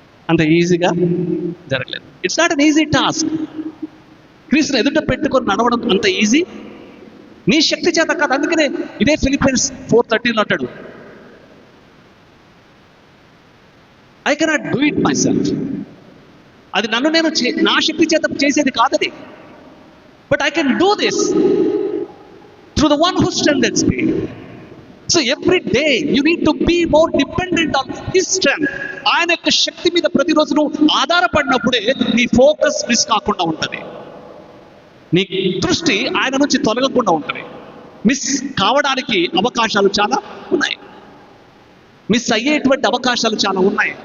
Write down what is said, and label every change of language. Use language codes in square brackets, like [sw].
[te] అంత ఈజీగా జరగలేదు. [en] It's not an easy task. [te] క్రీస్తుని ఎదుట పెట్టుకొని నడవడం అంత ఈజీ నీ శక్తి చేత కాదు. అందుకనే ఇదే ఫిలిపియన్స్ 4:13 అంటాడు, [en] I cannot do it myself. [te] అది నన్ను నేను నా శక్తి చేత చేసేది కాదది. [en] But I can do this through the one who strengthens me. So every day you need to be more dependent on his strength. [te] ఆయన యొక్క శక్తి మీద ప్రతిరోజు నువ్వు ఆధారపడినప్పుడే నీ ఫోకస్ మిస్ కాకుండా ఉంటుంది, నీ దృష్టి ఆయన నుంచి తొలగకుండా ఉంటుంది. మిస్ కావడానికి అవకాశాలు చాలా ఉన్నాయి, మిస్ అయ్యేటువంటి అవకాశాలు చాలా ఉన్నాయి.